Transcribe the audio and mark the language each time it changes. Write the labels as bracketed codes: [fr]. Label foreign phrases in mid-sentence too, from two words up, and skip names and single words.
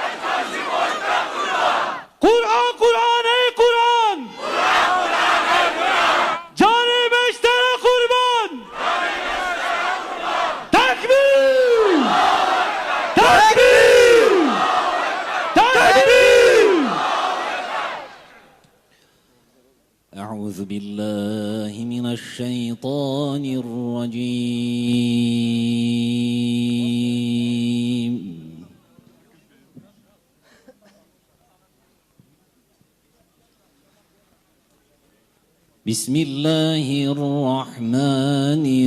[tr] Kur'an, Kur'an, ey Kur'an! Cani beşlere kurban! Tekbir! Tekbir! Tekbir! [ar] أعوذ بالله من الشيطان الرجيم بسم الله الرحمن